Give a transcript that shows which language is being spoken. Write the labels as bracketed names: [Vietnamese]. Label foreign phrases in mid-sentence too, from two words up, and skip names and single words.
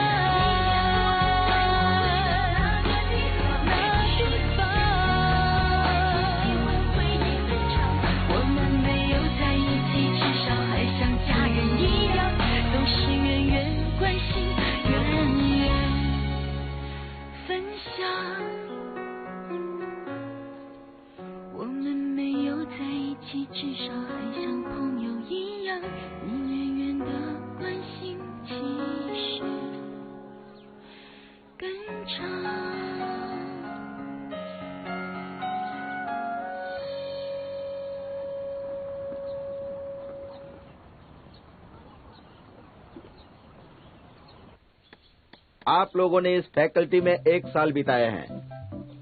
[Chinese] 我们没有在一起，至少还像家人一样，总是远远关心，远远分享。我们没有在一起，至少还像朋友一样，你远远的关心，其实更长。 [Hindi] आप लोगों ने इस फैकल्टी में 1 साल बिताए हैं।